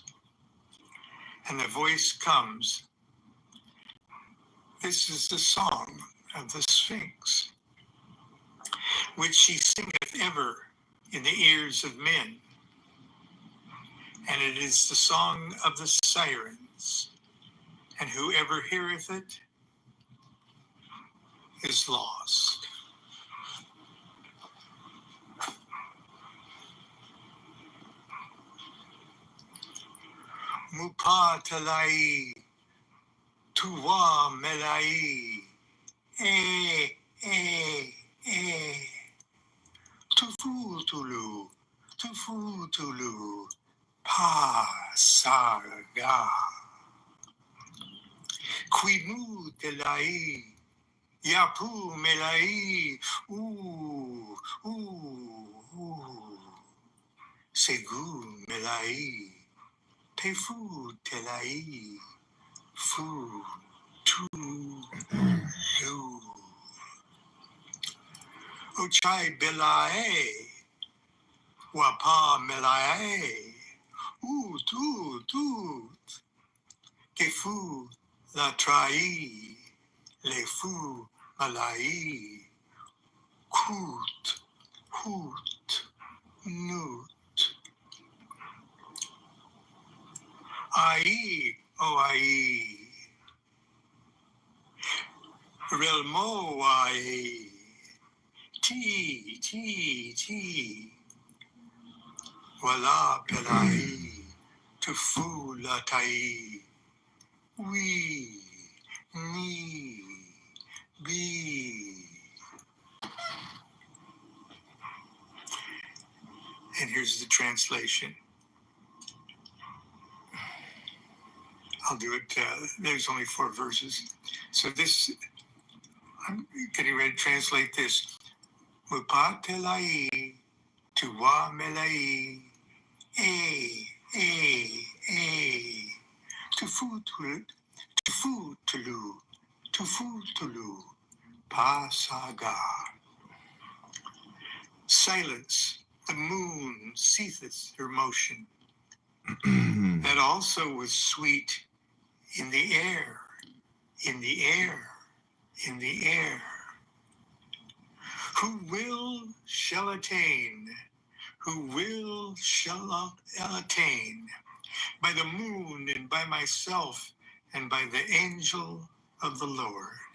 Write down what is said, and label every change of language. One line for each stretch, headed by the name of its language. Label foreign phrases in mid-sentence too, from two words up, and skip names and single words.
English: And the voice comes, "This is the song of the Sphinx, which she singeth ever in the ears of men. And it is the song of the sirens, and whoever heareth it is lost." Mupatalai, tuwa melai, tufutulu, pa saga. Quimu telai, yapu melai, segu melai, tefu telai, fu tu lu. Ochai belae, wapa melae, tu, kefu la trai, le fu malai, hut, nut. Ai, ai, relmo ai, ti, wala pelai, tufu la tai, we, ni, be. And here's the translation. I'll do it. There's only 4 verses. So this, I'm getting ready to translate this. Mupatelai, tuwa melai, tufu tulu, pasaga. Silence, the moon ceaseth her motion. That also was sweet in the air, in the air, in the air. Who will shall attain, who will shall attain, by the moon and by myself and by the angel of the Lord.